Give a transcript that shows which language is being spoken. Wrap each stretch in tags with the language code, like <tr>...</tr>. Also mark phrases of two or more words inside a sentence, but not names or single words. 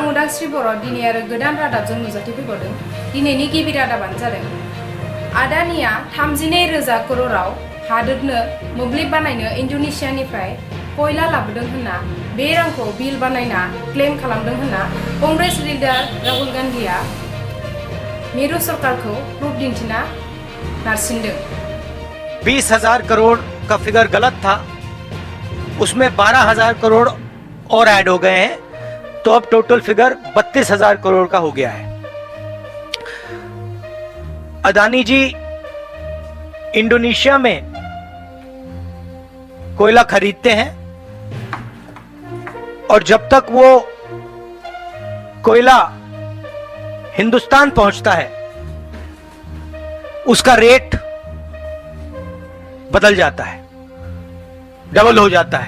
<brx>उदांश्री बर' दिनै आरो गोदान रादाबजों नुजाथिफैबावदों। दिनैनि गिबि रादाबानो जादों आदानिया 32,000 करोड़आव हादोरनो मोब्लिब बानायनो इन्ड'नेसियानिफ्राय कयला लाबोदों होनना बे रांखौ बिल बानायना क्लेम खालामदों होनना कांग्रेस लिडार राहुल गांधीआ मिरु सरकारखौ प्रुफ दिन्थिना नारसिनदों।</brx> <hi>20,000 करोड़ का फिगर गलत था, उसमें 12,000 करोड़ और ऐड हो गए हैं, तो अब</hi> <en>total figure</en> <hi>32,000 करोड़ का हो गया है। अदानी जी इंडोनेशिया में कोयला खरीदते हैं और जब तक वो कोयला हिंदुस्तान पहुंचता है उसका रेट बदल जाता है, डबल हो जाता है।</hi>